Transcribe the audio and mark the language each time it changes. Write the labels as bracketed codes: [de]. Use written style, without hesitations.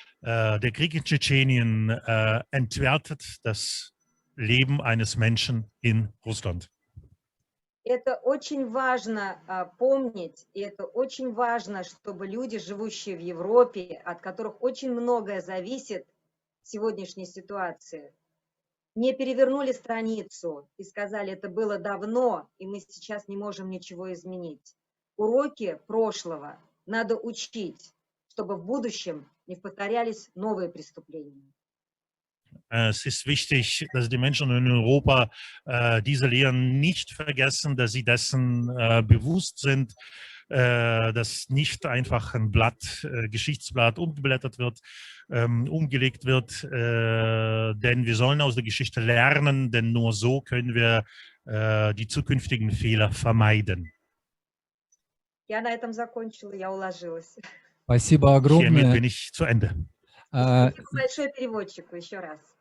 [de] Der Krieg in Tschetschenien entwertet das Leben eines Menschen in Russland. [ru] Это очень важно помнить, и это очень важно, чтобы люди, живущие в Европе, от которых очень многое зависит в сегодняшней ситуации, не перевернули страницу и сказали, это было давно, и мы сейчас не можем ничего изменить. Уроки прошлого надо учить, чтобы в будущем не повторялись новые преступления. [de] Es ist wichtig, dass die Menschen in Europa diese Lehren nicht vergessen, dass sie dessen bewusst sind, dass nicht einfach ein Geschichtsblatt umgeblättert wird, umgelegt wird, denn wir sollen aus der Geschichte lernen, denn nur so können wir die zukünftigen Fehler vermeiden. [ru] Я на этом закончила, я уложилась. Спасибо [de] Hiermit [ru] огромное. [de] bin ich zu Ende. [ru] Спасибо большое переводчику еще раз.